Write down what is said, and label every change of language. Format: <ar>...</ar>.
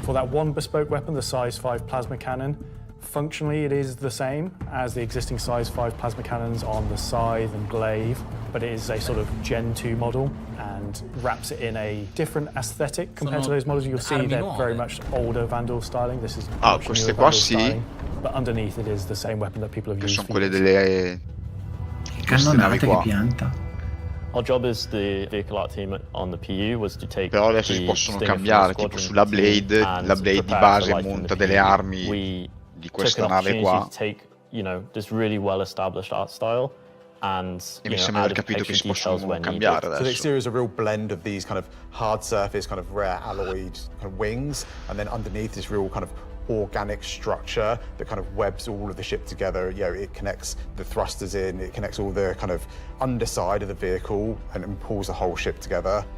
<en>For that one bespoke weapon, the size 5 plasma cannon, functionally it is the same as the existing size 5 plasma cannons on the Scythe and Glaive, but it is a sort of Gen 2 model and wraps it in a different aesthetic compared to those models. You'll see they're very much older Vandal styling. This is much newer Vandal styling, but underneath it is the same weapon that people have used for years.</en> <it>Cannonate che pianta.</it> <en>Our job as the vehicle art team on the PU was to take</en> <it>Però adesso si possono cambiare, tipo sulla Blade, la Blade di base monta delle armi di questa nave qua.</it> <en>Take, you know, this really well-established art style and</en> <it>mi sembra di aver capito che si possono cambiare adesso.</it> <en>So the exterior is a real blend of these kind of hard surface, kind of rare alloyed kind of wings, and then underneath this real kind of organic structure that kind of webs all of the ship together. You know, it connects the thrusters in, it connects all the kind of underside of the vehicle and pulls the whole ship together.</en>